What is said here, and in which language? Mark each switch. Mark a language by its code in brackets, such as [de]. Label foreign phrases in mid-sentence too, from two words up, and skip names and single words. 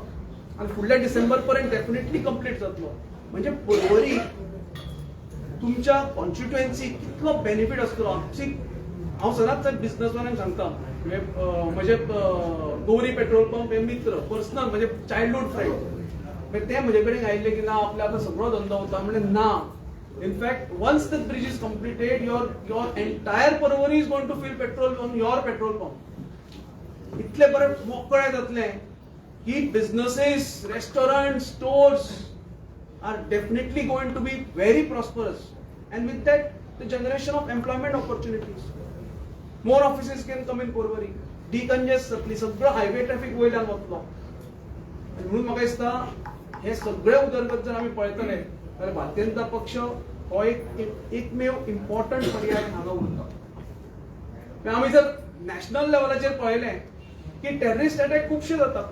[kok] आनी फुडल्या डिसेंबर पर्यंत [en] definitely complete [kok] जातलो. म्हणजे परवरी तुमच्या कॉन्स्टिट्युएन्सी कितलो बेनिफीट आसतलो. हांव सदांच बिझनेसमॅनांक सांगता, म्हणजे गौरी पेट्रोल पंप हे मित्र पर्सनल म्हणजे [en] childhood friend. [kok] ते म्हजे कडेन आयिल्ले की ना आपले आतां सगळो धंदो वता. म्हणजे ना, [en] In fact, once the bridge is completed, your entire Parwari is going to fill petrol on your petrol pump. [kok] इतले बरे मोकळे जातले की [en] businesses, restaurants, stores are definitely going to be very prosperous, and with that, the generation of employment opportunities. More offices can come in Parwari. [kok] Decongest जातली, सगळं हायवे ट्रॅफिक वयल्यान वतलो. म्हणून म्हाका दिसता हे सगळे उदरगत जर आमी पळयतले जाल्यार भारतीय जनता पक्ष हो एकमेव इम्पॉर्टंट पर्याय हांगा उरता. आमी जर नॅशनल लेवलाचेर पळयलें की [en] terrorist attack [kok] खुबशे जातात.